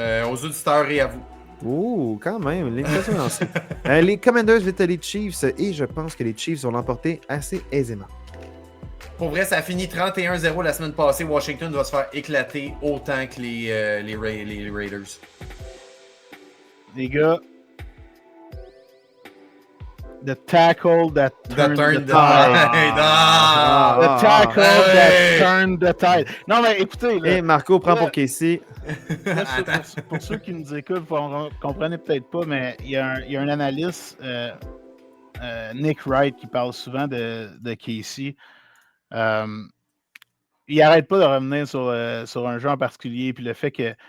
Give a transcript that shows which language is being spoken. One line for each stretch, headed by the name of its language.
French: Aux auditeurs et à vous. Ouh, quand même, l'invitation est lancée. Les Commanders visitent les Chiefs et je pense que les Chiefs vont l'emporter assez aisément. Pour vrai, ça a fini 31-0 la semaine passée. Washington doit se faire éclater autant que les Raiders. Les gars,
English: the tackle that turned the tide. The tackle that turned the tide.
French: Non, mais écoutez. Là, et Marco prend pour Casey. Là, pour ceux qui nous écoutent, vous ne comprenez peut-être pas, mais il y a un analyste, Nick Wright, qui parle souvent de Casey. Il n'arrête pas de revenir sur un jeu en particulier. Puis le fait que.